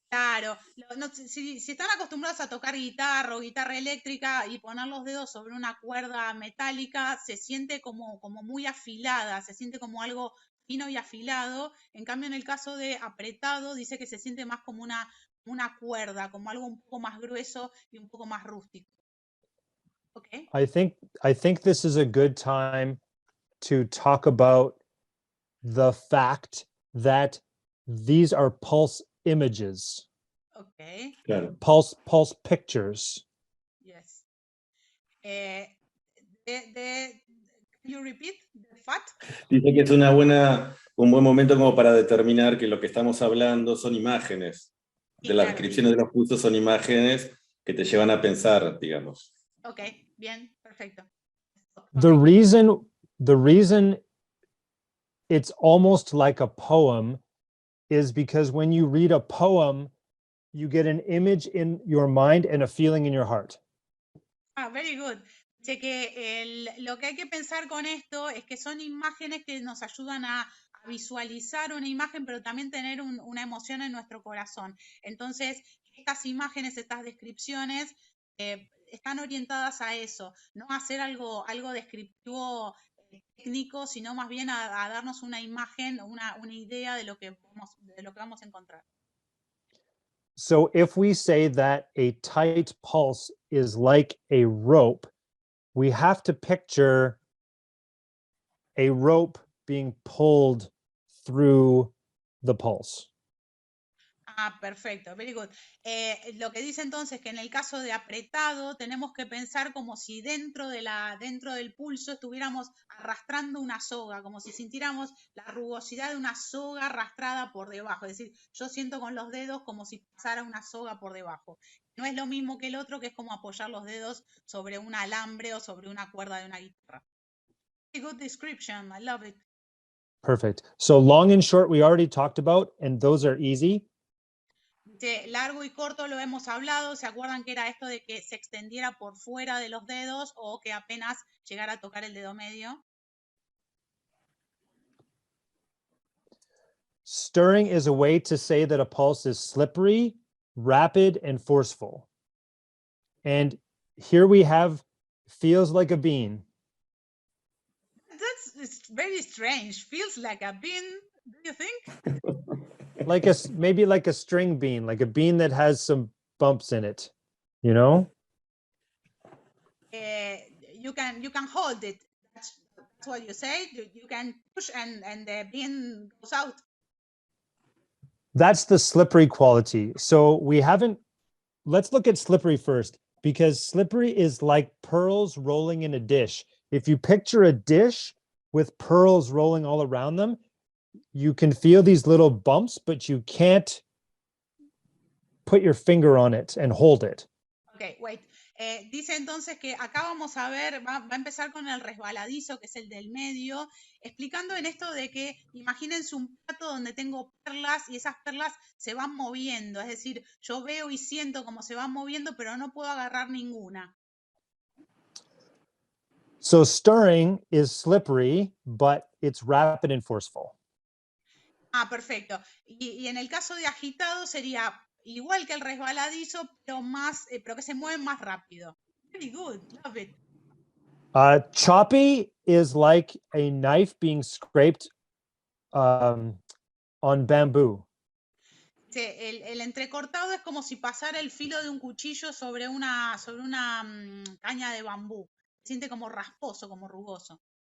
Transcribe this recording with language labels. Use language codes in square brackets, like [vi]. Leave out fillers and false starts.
[es] Claro, si están acostumbrados a tocar guitarra o guitarra eléctrica y poner los dedos sobre una cuerda metálica, se siente como muy afilada, se siente como algo fino y afilado. En cambio, en el caso de apretado, dice que se siente más como una cuerda, como algo un poco más grueso y un poco más rústico. [en] Okay. I think this is a good time to talk about the fact that these are pulse images, Okay. [es] Claro. [en] pulse pictures. Yes. Can you repeat the fact? [es] Dice que es un buen momento como para determinar que lo que estamos hablando son imágenes. De las Claro. descripciones de los pulsos son imágenes que te llevan a pensar, digamos. Ok, bien, perfecto. [en] The reason it's almost like a poem is because when you read a poem, you get an image in your mind and a feeling in your heart. Very good. [es] Dice que lo que hay que pensar con esto es que son imágenes que nos ayudan a visualizar una imagen, pero también tener una emoción en nuestro corazón. Entonces, estas imágenes, estas descripciones, están orientadas a eso, no a hacer algo descriptivo técnico, sino más bien a darnos una imagen, una idea de lo que vamos a encontrar. [en] So if we say that a tight pulse is like a rope, we have to picture a rope being pulled through the pulse. [es] Perfecto, [en] very good. [es] Lo que dice entonces que en el caso de apretado tenemos que pensar como si dentro del pulso estuviéramos arrastrando una soga, como si sintiéramos la rugosidad de una soga arrastrada por debajo. Es decir, yo siento con los dedos como si pasara una soga por debajo. No es lo mismo que el otro, que es como apoyar los dedos sobre un alambre o sobre una cuerda de una guitarra. [en] Very good description, I love it. Perfect. So long and short, we already talked about, and those are easy. [es] Largo y corto lo hemos hablado. ¿Se acuerdan que era esto de que se extendiera por fuera de los dedos o que apenas llegara a tocar el dedo medio? [en] Stirring is a way to say that a pulse is slippery, rapid, and forceful. And here we have feels like a bean. It's very strange. Feels like a bean, do you think? Maybe like a string bean, like a bean that has some bumps in it, you know? You can hold it. That's what you say. You can push and the bean goes out. That's the slippery quality. So let's look at slippery first, because slippery is like pearls rolling in a dish. If you picture a dish with pearls rolling all around them, you can feel these little bumps, but you can't put your finger on it and hold it. Okay, wait. [es] Dice entonces que acá vamos a ver, va a empezar con el resbaladizo, que es el del medio, explicando en esto de que imagínense un plato donde tengo perlas y esas perlas se van moviendo, es decir, yo veo y siento cómo se van moviendo, pero no puedo agarrar ninguna. [en] So stirring is slippery, but it's rapid and forceful. [es] Perfecto. Y en el caso de agitado sería igual que el resbaladizo, pero que se mueve más rápido. [en] Very good, love it. Choppy is like a knife being scraped on bamboo. [es] El entrecortado es como si pasara el filo de un cuchillo sobre una caña de bambú. Se siente como rasposo, como rugoso.